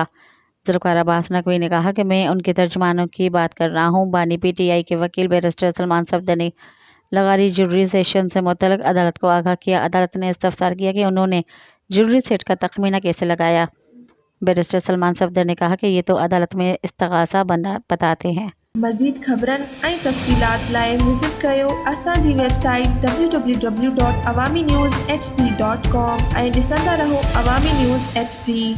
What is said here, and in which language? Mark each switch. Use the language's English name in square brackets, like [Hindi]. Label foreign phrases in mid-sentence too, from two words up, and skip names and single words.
[Urdu] ذوالفقار عباس نقوی نے کہا کہ میں ان کے ترجمانوں کی بات کر رہا ہوں۔ بانی PTI کے وکیل بیرسٹر سلمان صفدر نے لغاری جیولری سیشن سے متعلق عدالت کو آگاہ کیا۔ عدالت نے استفسار کیا کہ انہوں نے جیولری سیٹ کا تخمینہ کیسے لگایا۔ بیرسٹر سلمان صفدر نے کہا کہ یہ تو عدالت میں استغاثہ بتاتے ہیں۔ [Sindhi] مزید خبرن ऐं तफ़सीलात लाइ विज़िट कयो असांजी वेबसाइट www.awamiNewsHD.com ऐं ॾिसंदा रहो अवामी न्यूज़ HD।